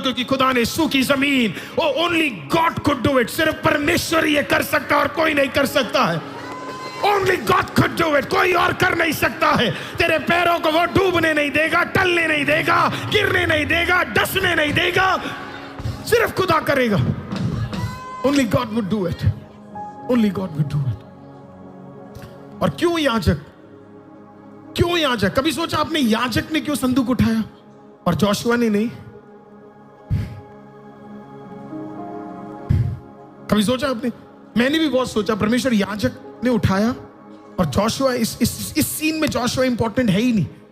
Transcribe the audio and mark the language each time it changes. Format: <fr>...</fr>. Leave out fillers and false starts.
<hi>क्योंकि खुदा ने सूखी जमीन,</hi> <en>only god could do it,</en> <hi>सिर्फ परमेश्वर ये कर सकता है और कोई नहीं कर सकता है।</hi> <en>Only God could do it,</en> <hi>कोई और कर नहीं सकता है। तेरे पैरों को वो डूबने नहीं देगा, टलने नहीं देगा, गिरने नहीं देगा, डसने नहीं देगा, सिर्फ खुदा करेगा।</hi> <en>Only God would do it, only God would do it।</en> <hi>और क्यों याजक? क्यों याजक? कभी सोचा आपने याजक ने क्यों संदूक उठाया और जोशुआ ने नहीं? कभी सोचा आपने? मैंने भी बहुत सोचा। परमेश्वर याजक ने उठाया और जोशुआ, इस सीन में जोशुआ इंपॉर्टेंट है ही नहीं।</hi>